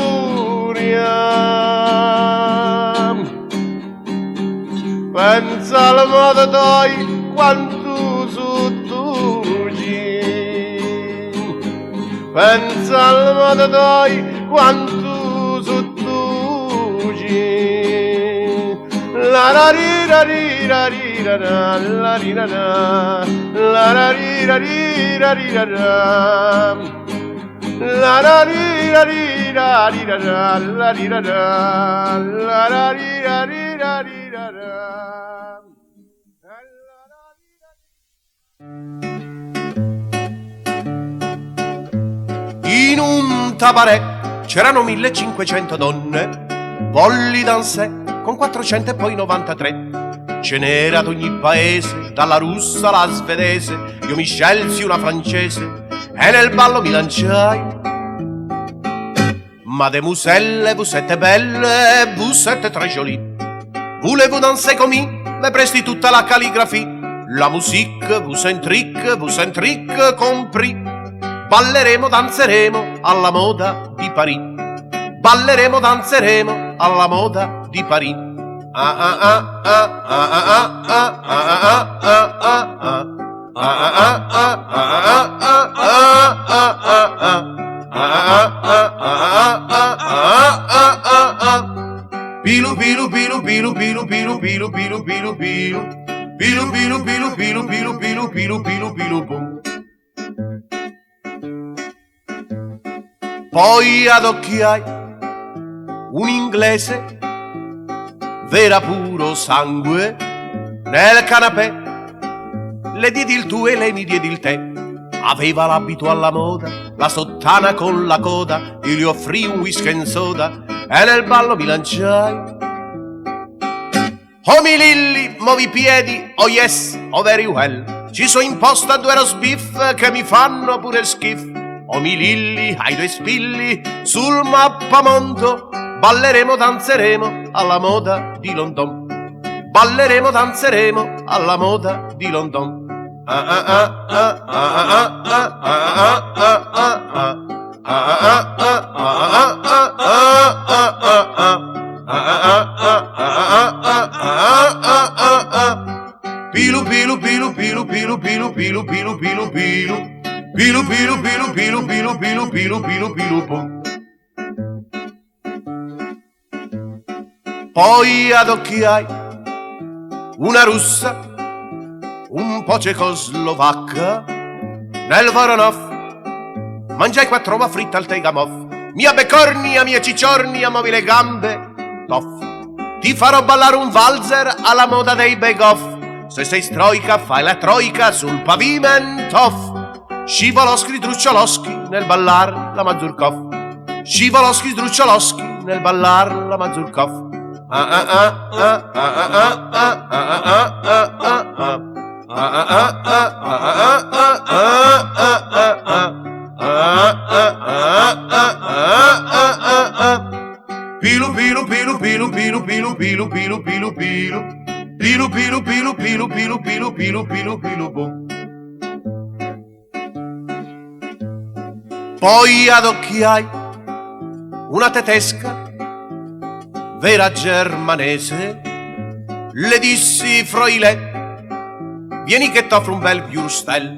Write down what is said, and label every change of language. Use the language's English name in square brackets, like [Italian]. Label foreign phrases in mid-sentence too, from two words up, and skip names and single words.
[Italian] Muria, pensa alla moda dai quanto sottuci, pensa alla moda dai quanto sottuci, la rarira rira rira la rira la rarira rira rira la rarira rira rira la rira la rarira rira rira. In un tabarè c'erano 1500 donne, volli dansè con 400 e poi 93. Ce n'era ad ogni paese, dalla russa alla svedese, io mi scelsi una francese e nel ballo mi lanciai. [French] Mademoiselle, vous êtes belle, vous êtes très jolie. Voulez-vous danser [Italian] comme me presti tutta la calligrafia. [French] La musique, vous un trick compris. [Italian] Balleremo, danzeremo alla moda di Parì. Balleremo, danzeremo alla moda di Parì. Ah ah ah ah ah ah ah ah ah ah Pilu pilu pilu pilu pilu pilu pilu pilu pilu pilu pilu pilu pilu pilu pilu pilu pilu pilu pilu pum. Poi ad occhi hai un inglese, vera puro sangue, nel canapè. Le diedi il tu e lei mi diedi il te. Aveva l'abito alla moda, la sottana con la coda. Io gli offrì un [English] whisky and soda [Italian] e nel ballo mi lanciai. Oh mi Lilli, muovi i piedi, [English] oh yes, oh very well. [Italian] Ci so imposta due roast beef che mi fanno pure schifo. Oh mi Lilli, hai due spilli sul mappamondo. Balleremo, danzeremo alla moda di London. Balleremo, danzeremo alla moda di London. Pilu pilu pilu pilu pilu pilu pilu pilu pilu pilu pilu pilu pilu pilu pilu pilu pilu pilu pilu pum. Poi ad occhi hai una russa, un po' cecoslovacca, nel Voronov mangiai 4 uova fritte al Tegamov. Mia becornia, mia cicciornia, muovi le gambe, toff. Ti farò ballare un valzer alla moda dei bake-off. Se sei stroica fai la troica sul pavimento. Scivoloschi, druccioloschi nel ballar la Mazurkov. Scivoloschi, druccioloschi nel ballar la Mazurkov. Pilu pilu pilu pilu pilu pilu pilu pilu pilu pilu pilu pilu pilu pilu pilu pilu pilu pilu pilu bum. Poi ad occhi hai una tedesca, vera germanese. Le dissi Fräulein, vieni che t'offro un bel Würstel.